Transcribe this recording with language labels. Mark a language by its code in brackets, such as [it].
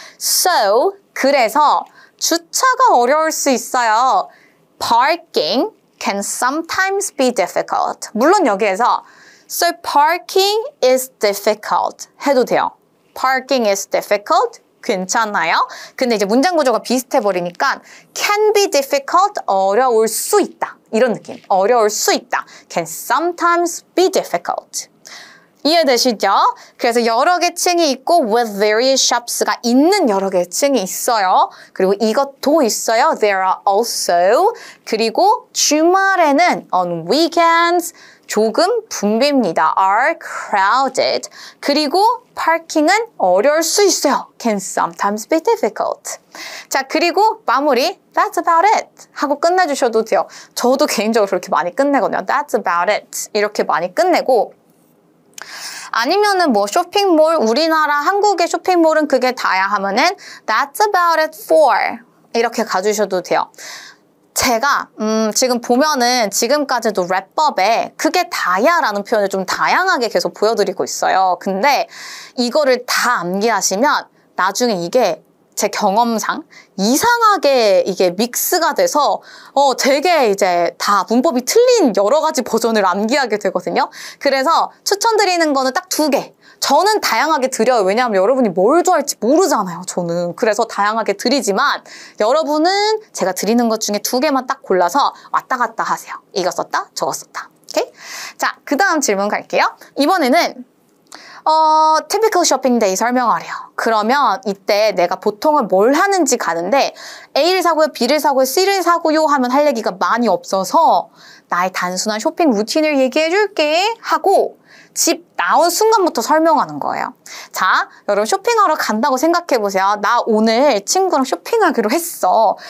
[ko] So, 그래서 주차가 어려울 수 있어요. [en] Parking can sometimes be difficult. [ko] 물론 여기에서 [en] So parking is difficult [ko] 해도 돼요. [en] Parking is difficult. [ko] 괜찮아요. 근데 이제 문장 구조가 비슷해 버리니까 [en] can be difficult, [ko] 어려울 수 있다. 이런 느낌. 어려울 수 있다. [en] can sometimes be difficult. [ko] 이해되시죠? 그래서 여러 개 층이 있고 [en] with various shops [ko] 가 있는 여러 개의 층이 있어요. 그리고 이것도 있어요. [en] There are also. [ko] 그리고 주말에는 [en] on weekends [ko] 조금 붐빕니다. [en] are crowded. [ko] 그리고 파킹은 어려울 수 있어요. [en] can sometimes be difficult. [ko] 자, 그리고 마무리 [en] That's about it [ko] 하고 끝내주셔도 돼요. 저도 개인적으로 그렇게 많이 끝내거든요. [en] That's about it [ko] 이렇게 많이 끝내고 아니면은 뭐 쇼핑몰 우리나라 한국의 쇼핑몰은 그게 다야 하면은 [en] That's about it for [ko] 이렇게 가주셔도 돼요. 제가 지금 보면은 지금까지도 랩법에 그게 다야 라는 표현을 좀 다양하게 계속 보여드리고 있어요. 근데 이거를 다 암기하시면 나중에 이게 제 경험상 이상하게 이게 믹스가 돼서 되게 이제 다 문법이 틀린 여러 가지 버전을 암기하게 되거든요. 그래서 추천드리는 거는 딱 2개. 저는 다양하게 드려요. 왜냐하면 여러분이 뭘 좋아할지 모르잖아요. 저는. 그래서 다양하게 드리지만 여러분은 제가 드리는 것 중에 2개만 딱 골라서 왔다 갔다 하세요. 이거 썼다, 저거 썼다. 오케이? 자, 그 다음 질문 갈게요. 이번에는 [en] typical shopping day [ko] 설명하래요. 그러면 이때 내가 보통은 뭘 하는지 가는데 A를 사고요, B를 사고요, C를 사고요 하면 할 얘기가 많이 없어서 나의 단순한 쇼핑 루틴을 얘기해 줄게 하고 집 나온 순간부터 설명하는 거예요. 자, 여러분 쇼핑하러 간다고 생각해 보세요. 나 오늘 친구랑 쇼핑하기로 했어.